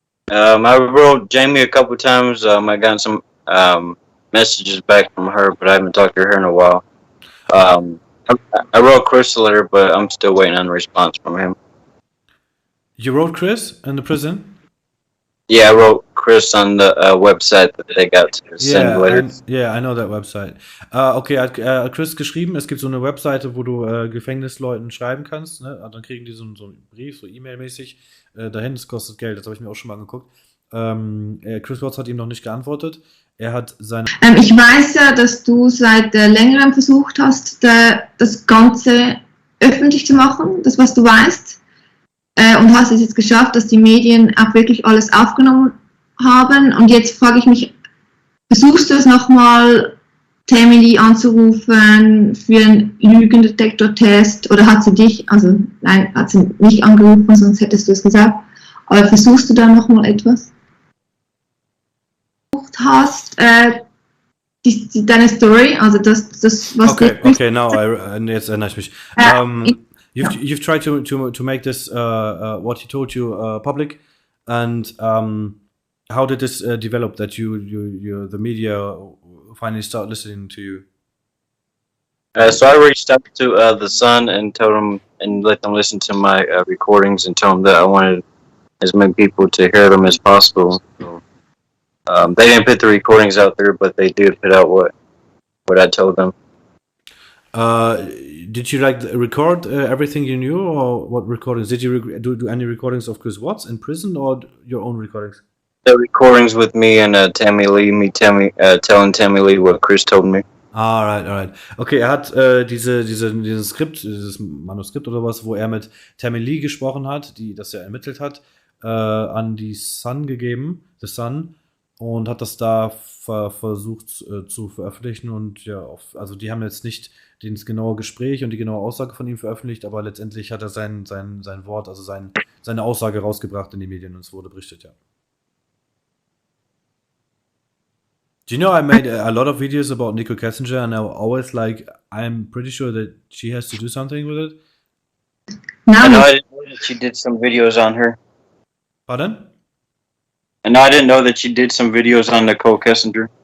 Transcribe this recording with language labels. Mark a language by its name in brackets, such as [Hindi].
[English] I wrote Jamie a couple times. I got some messages back from her, but I haven't talked to her in a while. I wrote Chris a letter, but I'm still waiting on a response from him. You wrote Chris in the prison? Yeah, I wrote Chris on the website that they got to send letters. I know that website. [German] Okay, hat Chris geschrieben, es gibt so eine Webseite, wo du Gefängnisleuten schreiben kannst, ne? Und dann kriegen die so einen Brief, so E-Mail-mäßig, dahin, das kostet Geld, das habe ich mir auch schon mal angeguckt. Chris Watts hat ihm noch nicht geantwortet. Er hat seine... Ich weiß ja, dass du seit längerem versucht hast, das Ganze öffentlich zu machen, das, was du weißt. Und hast es jetzt geschafft, dass die Medien auch wirklich alles aufgenommen haben. Und jetzt frage ich mich, versuchst du es nochmal, Tammy Lee anzurufen für einen Lügendetektor-Test? Oder hat sie dich, also nein, hat sie nicht angerufen, sonst hättest du es gesagt. Aber versuchst du da nochmal etwas? Hast deine Story, also das was okay, now jetzt erinnere ich mich. [English] You've tried to make this what he told you public, and how did this develop that you the media finally start listening to you? So I reached out to the Sun and told them and let them listen to my recordings and told them that I wanted as many people to hear them as possible. So, they didn't put the recordings out there, but they did put out what I told them. Did you record everything you knew, or what recordings? Did you do any recordings of Chris Watts in prison, or your own recordings? The recordings with me and Tammy Lee, telling Tammy Lee what Chris told me. Alright. [German] Okay, er hat dieses Skript, dieses Manuskript oder was, wo er mit Tammy Lee gesprochen hat, das er ermittelt hat, an die Sun gegeben, The Sun, und hat das da versucht zu veröffentlichen. Und ja, also die haben jetzt nicht das genaue Gespräch und die genaue Aussage von ihm veröffentlicht, aber letztendlich hat er sein Wort, also seine Aussage rausgebracht in die Medien und es wurde berichtet, ja. [English] Do you know I made a lot of videos about Nichol Kessinger, and I always I'm pretty sure that she has to do something with it? I know I didn't know that she did some videos on her. Pardon? And I didn't know that she did some videos on Nichol Kessinger.